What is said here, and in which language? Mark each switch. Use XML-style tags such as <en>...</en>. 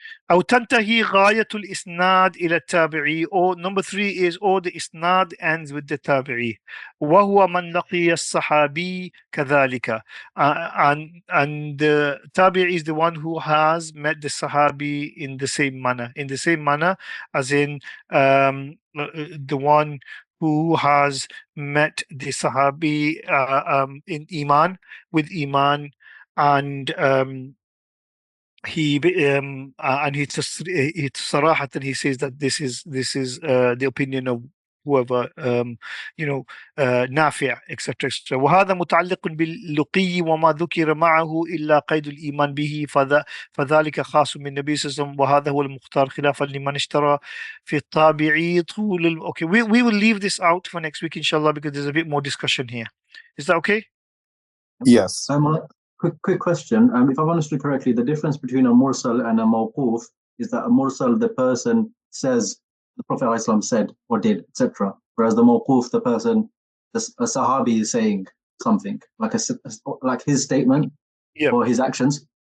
<ar>أو تنتهي غاية الإسناد إلى التابعي,</ar> <en>or number 3 is or the إسناد ends with the تابعي</en> <ar>وهو من لقي الصحابي كذلك,</ar> <en>and the tabi'i is the one who has met the sahabi in the same manner as in the one who has met the sahabi in iman, with iman, and he and it's صراحة he says that this is the opinion of whoever نافع etc etc.</en> <ar>وهذا متعلق باللقي وما ذكر معه إلا قيد الإيمان به فذلك خاص من النبي صلى الله عليه وسلم وهذا هو المختار خلافا لمن اشترى في الطابعي طول</ar> <en>okay, we will leave this out for next week inshallah, because there's a bit more discussion here. Is that okay? Yes. Quick question. If I've understood correctly, the difference between a mursal and a mawquf is that a mursal, the person says the Prophet ﷺ said or did, etc. Whereas the mawquf, the person, a sahabi is saying something, like his statement or his actions.</en>